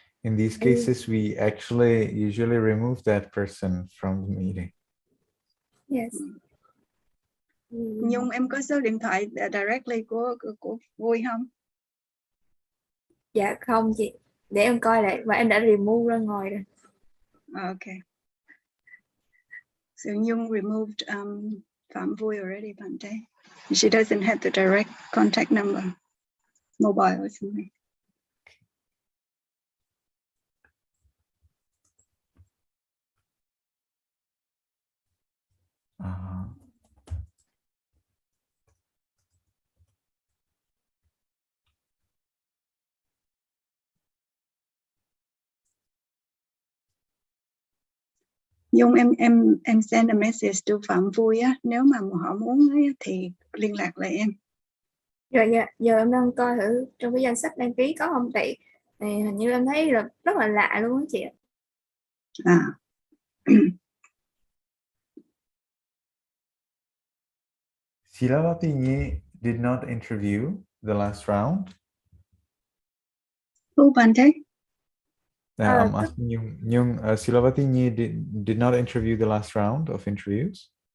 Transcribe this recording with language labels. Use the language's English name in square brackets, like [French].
[English] In these cases, we actually usually remove that person from the meeting. Yes. [Vietnamese] Nhung, em có số điện thoại directly của Vui không? Dạ không chị. Để em coi lại và em đã remove ra ngoài rồi. [English] Okay. So Nhung removed Phạm Vui already, Bhante. She doesn't have the direct contact number, mobile or something. [Vietnamese] Dung em [English] send a message [Vietnamese] to Phạm Vui á, nếu mà họ muốn ấy, thì liên lạc lại em. Rồi dạ, giờ em đang coi thử trong cái danh sách đăng ký có không, tại này hình như em thấy là rất là lạ luôn á chị ạ. [English] Silavati Nhi did not interview the last round. Who Bante? I'm asking you, Silavati Nhi did not interview the last round of interviews?